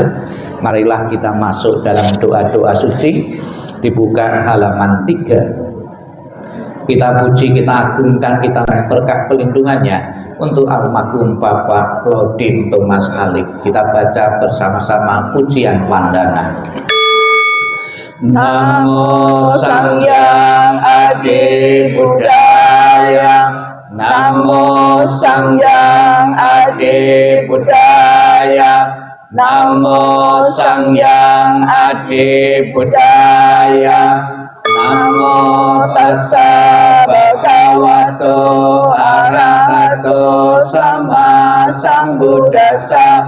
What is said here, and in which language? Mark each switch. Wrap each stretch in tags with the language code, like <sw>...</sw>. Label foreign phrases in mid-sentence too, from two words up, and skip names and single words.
<id>Marilah kita masuk dalam doa-doa suci. Dibuka halaman 3. Kita puji, kita agungkan, kita berkah pelindungannya untuk almarhum Bapak Lodin Thomas Halik. Kita baca bersama-sama pujian Pandana.</id> <pi>Namo Sangyang Adi Buddhaya, Namo Sangyang Adi Buddhaya, Namo Sangyang Adi Buddhaya, Namo tassa bhagavato arahato sama sambuddhassa.</pi>